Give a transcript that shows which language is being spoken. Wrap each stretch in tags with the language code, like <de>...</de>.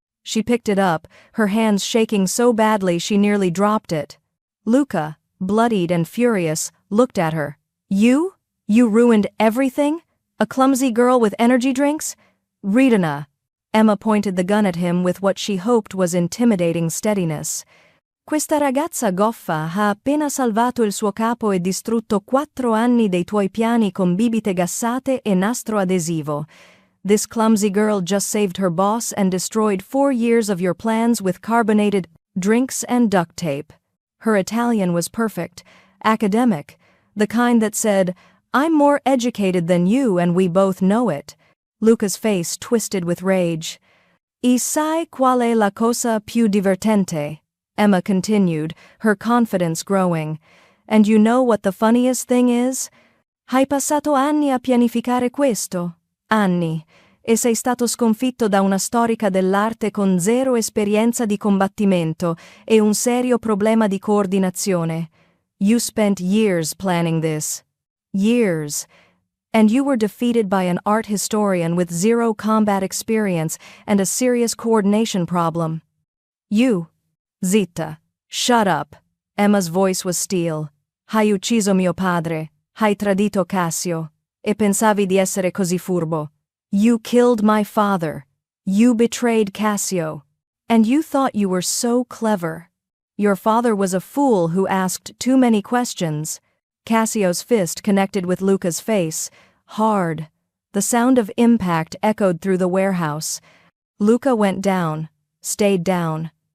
<en>She picked it up, her hands shaking so badly she nearly dropped it. Luca, bloodied and furious, looked at her. You? You ruined everything? A clumsy girl with energy drinks? Ridana. Emma pointed the gun at him with what she hoped was intimidating steadiness.</en> <it>Questa ragazza goffa ha appena salvato il suo capo e distrutto 4 anni dei tuoi piani con bibite gassate e nastro adesivo.</it> <en>This clumsy girl just saved her boss and destroyed 4 years of your plans with carbonated drinks and duct tape. Her Italian was perfect, academic, the kind that said, I'm more educated than you and we both know it. Luca's face twisted with rage.</en> <it>E sai qual è la cosa più divertente?</it> <en>Emma continued, her confidence growing. And you know what the funniest thing is?</en> <it>Hai passato anni a pianificare questo. Anni, e sei stato sconfitto da una storica dell'arte con 0 esperienza di combattimento e un serio problema di coordinazione.</it> <en>You spent years planning this. Years. And you were defeated by an art historian with 0 combat experience and a serious coordination problem. You. Zitta. Shut up. Emma's voice was steel.</en> <it>Hai ucciso mio padre. Hai tradito Cassio. E pensavi di essere così furbo.</it> <en>You killed my father. You betrayed Cassio. And you thought you were so clever. Your father was a fool who asked too many questions. Cassio's fist connected with Luca's face, hard. The sound of impact echoed through the warehouse. Luca went down, stayed down.</en>